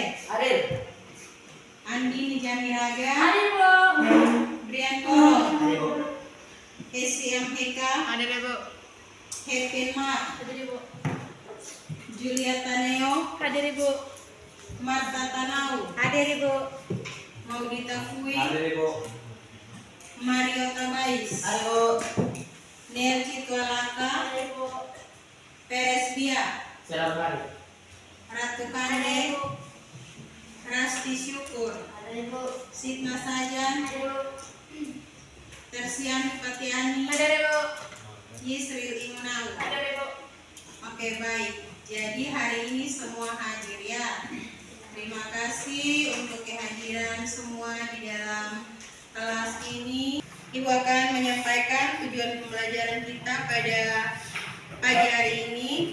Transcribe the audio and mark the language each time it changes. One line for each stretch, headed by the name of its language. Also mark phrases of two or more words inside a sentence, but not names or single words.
Indonesian: Hadir. Andi Nijamiraga. Hadir, Bu. Brian Koro. Hadir, Bu. SCM Heka. Hadir, Bu. Kevin Mark. Hadir, Bu. Julia Taneo. Hadir, Bu. Marta Tanau. Hadir, Bu. Maudita Fui. Hadir, Ibu. Mario Tabais. Ayo. Nel Citualaka. Hadir, Bu. Peres Bia. Selamat hari. Ratu Kande. Rasti Syukur. Hadir, Bu. Sitna Sajan. Hadir, Bu. Tersiani Patiani. Hadir, Bu. Yisril Imunau. Hadir, Bu. Oke, baik. Jadi hari ini semua hadir ya. Terima kasih untuk kehadiran semua di dalam kelas ini. Ibu akan menyampaikan tujuan pembelajaran kita pada pagi hari ini.